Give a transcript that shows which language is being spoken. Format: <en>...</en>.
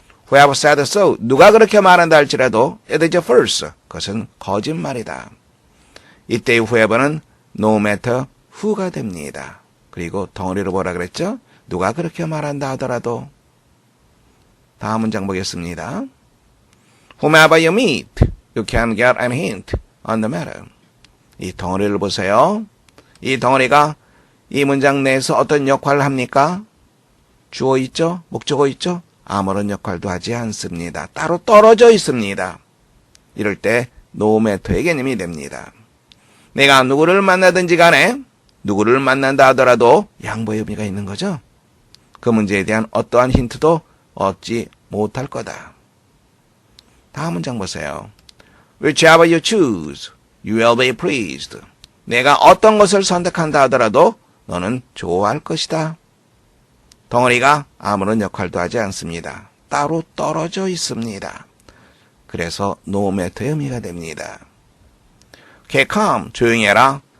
<en>Whoever said so,</en> <ko>누가 그렇게 말한다 할지라도</ko> <en>it is false,</en> <ko>그것은 거짓말이다. 이때의 whoever는 no matter who가 됩니다. 그리고 덩어리로 뭐라 그랬죠? 누가 그렇게 말한다 하더라도. 다음 문장 보겠습니다.</ko> <en>Whomever you meet, you can get an hint on the matter.</en> <ko>이 덩어리를 보세요. 이 덩어리가 이 문장 내에서 어떤 역할을 합니까? 주어 있죠? 목적어 있죠? 아무런 역할도 하지 않습니다. 따로 떨어져 있습니다. 이럴 때 no matter의 개념이 됩니다. 내가 누구를 만나든지 간에 누구를 만난다 하더라도 양보의 의미가 있는 거죠. 그 문제에 대한 어떠한 힌트도 얻지 못할 거다. 다음 문장 보세요.</ko> <en>Whichever you choose, you will be pleased.</en> <ko>내가 어떤 것을 선택한다 하더라도 너는 좋아할 것이다. 덩어리가 아무런 역할도 하지 않습니다. 따로 떨어져 있습니다. 그래서 no matter의 의미가 됩니다.</ko> <en>Keep calm,</en> <ko>조용히 해라.</ko>